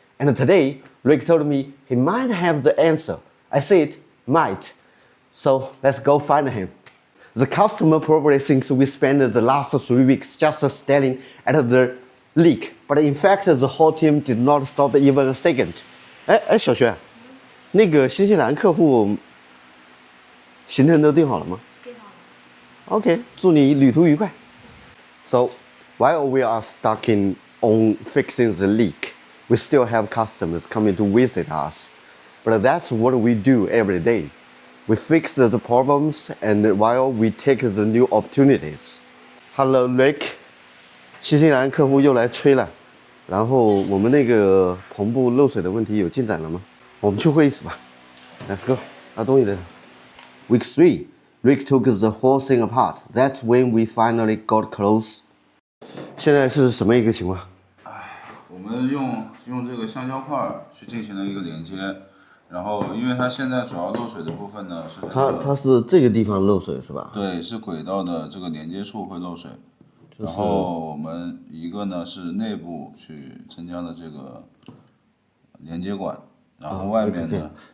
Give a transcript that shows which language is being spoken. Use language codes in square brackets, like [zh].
[en] And today, Rick told me he might have the answer. I said, might. So let's go find him. The customer probably thinks we spent the last 3 weeks just staring at the leak. But in fact, the whole team did not stop even a second. [zh] 小薛，那个新西兰客户行程都定好了吗？定好了。OK， 祝你旅途愉快。 [en] So while we are stuck on fixing the leak, we still have customers coming to visit us. But that's what we do every day. We fix the problems and while we take the new opportunities. Hello, Rick. [zh] 新西兰客户又来催了，然后我们那个棚部漏水的问题有进展了吗？我们去会议室吧。 [en] Let's go. [zh] 拿东西来。 [en] Week 3, Rick took the whole thing apart. That's when we finally got close. [zh] 现在是什么一个情况？我们用这个橡胶块去进行了一个连接，然后因为它现在主要漏水的部分呢是它是这个地方漏水是吧？对，是轨道的这个连接处会漏水。然后我们一个呢是内部去增加了这个连接管，然后外面呢